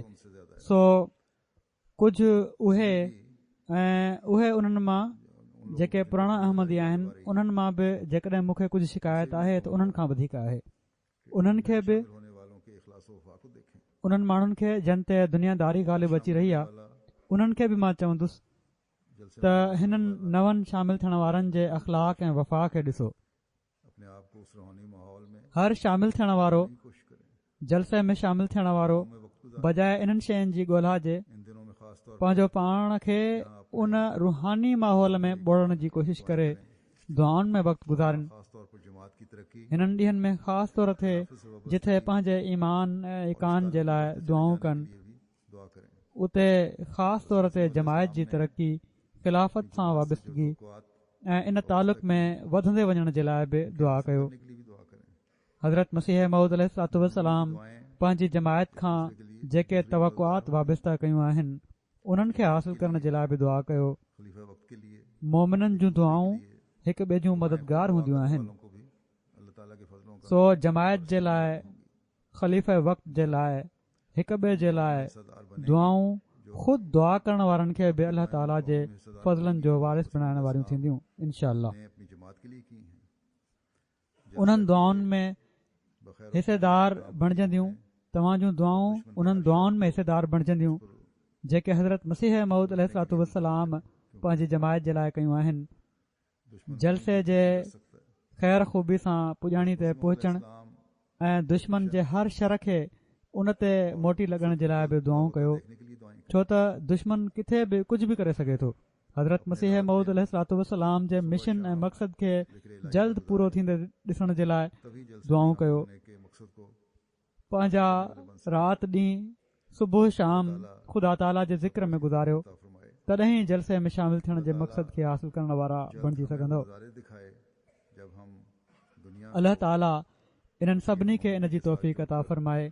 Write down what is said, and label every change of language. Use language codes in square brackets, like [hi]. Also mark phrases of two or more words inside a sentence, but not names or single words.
[ur] ان سے زیادہ ہے. [sd] सो कुझु उहे ऐं उहे उन्हनि मां जेके पुराणा अहमदी आहिनि उन्हनि मां बि जेकॾहिं मूंखे कुझु शिकायत आहे त उन्हनि खां वधीक आहे। उन्हनि खे बि [ur] شامل ہونے والوں کے اخلاص و وفا کو دیکھیں. [sd] उन्हनि माण्हुनि खे जिन ते दुनियादारी ग़ालिब अची रही आहे [ur] वाला [sd] उन्हनि खे बि मां चवंदुसि [ur] जलसे [sd] त हिननि नवनि शामिल थियण वारनि जे अख़लाक ऐं वफ़ा खे ॾिसो। [ur] اپنے آپ کو اس روحانی ماحول میں [sd] हर शामिल थियण वारो [ur] کوشش کریں. [sd] जलसे में शामिल थियण वारो [ur] میں وقت [sd] बजाए इन्हनि शयुनि जी ॻोल्हा जे [ur] ان دنوں میں خاص طور [sd] पंहिंजो पाण खे उन रूहानी माहौल में ॿोड़ण जी कोशिश करे दुआउनि में वक़्तु गुज़ारनि। [ur] خاص طور پر جماعت کی ترقی [sd] हिननि ॾींहंनि में ख़ासि तौर ते जिथे पंहिंजे ईमान ऐं इकान जे लाइ दुआऊं कनि [ur] کے لیے بھی دعا کریں. [sd] उते ख़ासि तौर ते जमायत जी तरक़ी, ख़िलाफ़त सां वाबस्तगी [ur] दुआत [sd] ऐं इन तालुक़ में वधंदे वञण जे लाइ बि दुआ कयो। [ur] کرنے کے لیے بھی دعا کریں. [sd] हज़रत मसीह मऊद [ar] عليه الصلاة والسلام [sd] पंहिंजी जमायत खां जेके तवक़ुआत वाबस्ता कयूं आहिनि उन्हनि खे हासिल करण जे लाइ बि दुआ कयो। [ur] خلیفہ وقت کے لیے [sd] मोमिननि जूं दुआऊं हिक ॿिए जूं मददगार हूंदियूं आहिनि। [ur] والوں کو بھی اللہ تعالیٰ کے فضلوں کا [sd] सो जमायत जे लाइ ख़लीफ़े वक़्त जे लाइ हिक ॿिए जे लाइ [ur] حصہ دار بنے [sd] दुआऊं ख़ुदि दुआ करण वारनि खे बि अल्लाह ताला जे फज़लनि जो वारिस बणाइण वारियूं थींदियूं [ar] إن شاء الله. [ur] نے اپنی جماعت کے لیے کی ہیں. [sd] उन्हनि दुआउनि में बख़ैर हिसेदार बणजंदियूं। तव्हां जूं दुआऊं उन्हनि दुआउनि में हिसेदार बणजंदियूं जेके हज़रत मसीह मऊद [ar] عليه الصلاة والسلام [sd] पंहिंजी जमायत जे लाइ कयूं आहिनि। जलसे जे ख़ैर ख़ूबी सां पुॼाणी ते पहुचण ऐं दुश्मन जे हर शर खे उन ते मोटी लॻण जे लाइ बि दुआऊं कयो, [ur] دیکھنے کے لیے دعائیں [sd] छो त दुश्मन किथे बि कुझु बि करे सघे थो। हज़रत मसीह मऊद [ar] عليه الصلاة والسلام [sd] जे मिशन ऐं मक़सद खे जल्द पूरो थींदे ॾिसण जे लाइ [ur] تبھی جلسے [sd] दुआऊं [ur] में [sd] कयो। [ur] ہونے کے مقصد کو [sd] पंहिंजा राति ॾींहुं सुबुह शाम ख़ुदा ताला जे ज़िक्र में गुज़ारियो, [ur] عطا فرمائے. [sd] तॾहिं जलसे में शामिल थियण जे मक़सद खे हासिल करण वारा बणिजी सघंदो। [ur] نظارے دکھائے جب ہم دنیا [sd] अल्लाह ताला इन्हनि सभिनी खे इन जी तौफ़ीक़ अता फ़रमाए।